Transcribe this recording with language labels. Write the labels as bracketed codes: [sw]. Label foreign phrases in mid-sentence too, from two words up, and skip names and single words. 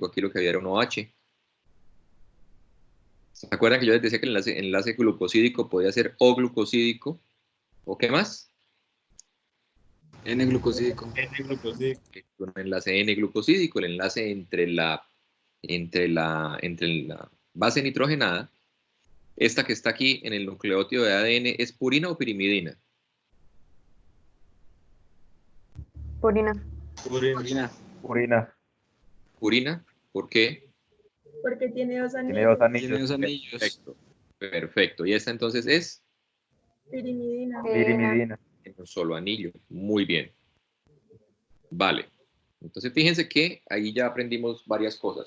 [es] Aquí lo que había era un OH. ¿Se acuerdan que yo les decía que el enlace glucosídico podía ser O glucosídico? ¿O qué más? N-glucosídico. Un enlace N-glucosídico, el enlace entre la base nitrogenada. Esta que está aquí en el nucleótido de ADN, ¿es purina o pirimidina? Purina. Purina. Purina. Purina, ¿por qué? Porque tiene dos Tiene dos anillos. Tiene anillos. dos anillos. Perfecto, perfecto. Y esta entonces es Pirimidina. Pirimidina. en un solo anillo. Muy bien. Vale. Entonces fíjense que ahí ya aprendimos varias cosas.